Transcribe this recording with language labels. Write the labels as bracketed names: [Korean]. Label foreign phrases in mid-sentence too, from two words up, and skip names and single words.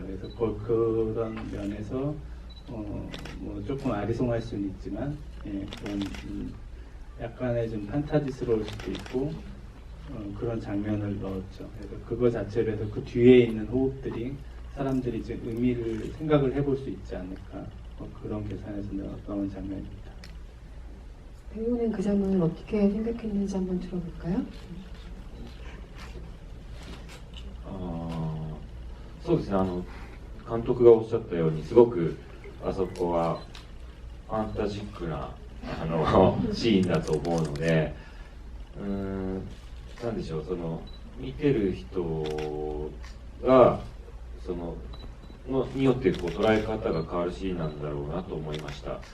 [Korean] 그래서 그런 면에서 뭐 조금 아리송할 수는 있지만 그런 약간의 좀 판타지스러울 수도 있고 그런 장면을 넣었죠. 그래서 그거 자체로 해서 그 뒤에 있는 호흡들이 사람들이 이제 의미를 생각을 해볼 수 있지 않을까 그런 계산에서 넣은 장면입니다. 배우는 그 장면을 어떻게 생각했는지 한번 들어볼까요? [Japanese] そうですね、監督がおっしゃったようにすごくあそこはファンタジックなシーンだと思うので、なんでしょう、その見てる人がによってこう捉え方が変わるシーンなんだろうなと思いました。